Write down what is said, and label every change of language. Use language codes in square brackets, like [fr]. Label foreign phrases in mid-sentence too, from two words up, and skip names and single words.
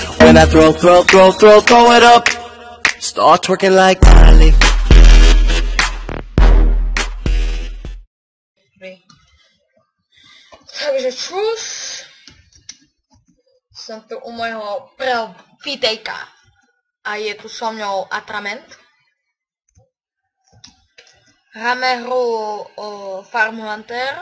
[en] when I throw it up. Start twerking like Miley. [sk] Takže čus. Som tu u môjho prvého videjka. A je tu so mňou Atrament. Hráme hru Farm Hunter.